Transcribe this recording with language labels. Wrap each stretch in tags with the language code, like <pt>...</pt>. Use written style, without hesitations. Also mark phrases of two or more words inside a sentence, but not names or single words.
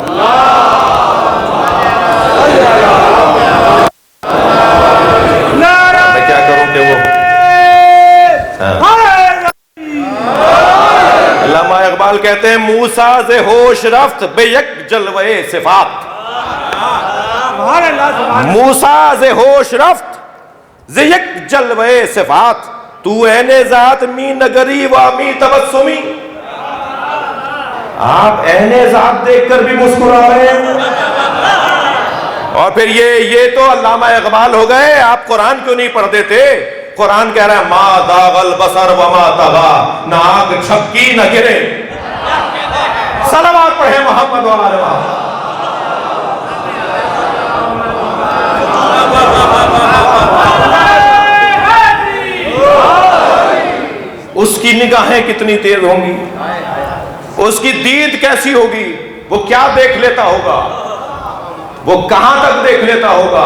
<ur>میں کیا کروں کہ وہ علامہ اقبال کہتے ہیں</ur> <fa>موسیٰ ز ہوش رفت بے یک جلوہ صفات. موسیٰ ز ہوش رفت ز یک جلوہ صفات، تو عین ذات می نگری و می تبسمی.</fa> <ur>آپ عین ذات دیکھ کر بھی مسکرا رہے ہیں. اور پھر یہ تو علامہ اقبال ہو گئے. آپ قرآن کیوں نہیں پڑھ دیتے؟ قرآن کہہ رہا ہے</ur> <ar>ما داغ البصر وما طغى،</ar> <ur>نہ آنکھ چھپکی نہ گرے. صلوات پڑھیں محمد و آل محمد. اس کی نگاہیں کتنی تیز ہوں گی، اس کی دید کیسی ہوگی، وہ کیا دیکھ لیتا ہوگا، وہ کہاں تک دیکھ لیتا ہوگا.</ur>